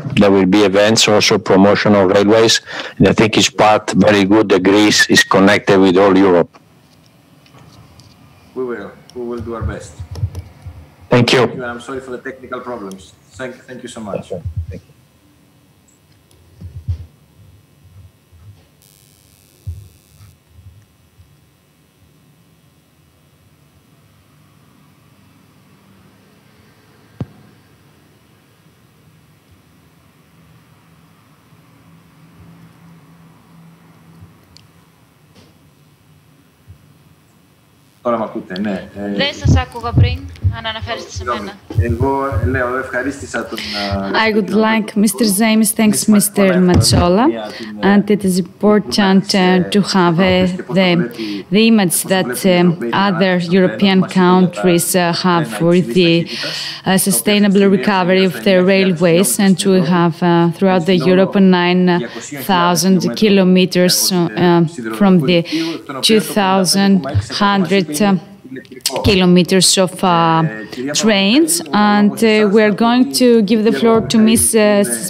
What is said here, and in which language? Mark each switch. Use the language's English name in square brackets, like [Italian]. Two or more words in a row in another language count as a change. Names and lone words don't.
[English] There will be events, also promotion of railways. And I think it's very good that Greece is connected with all Europe. We will do our best. Thank you. And I'm sorry for the technical problems. Thank you so much. Thank you. [Greek] Τώρα μ' ακούτε, ναι. Δεν σας άκουγα πριν, αν αναφέρεστε σε μένα. Εγώ λέω, ευχαρίστησα τον... [English] I would like, Mr. Zamis thanks Mr. Matsola, and it is important to have the image that other European countries have for the sustainable recovery of their railways, and we have throughout the Europe 9,000 kilometers from the 2,100 kilometers of trains, and we are going to give the floor to Mrs.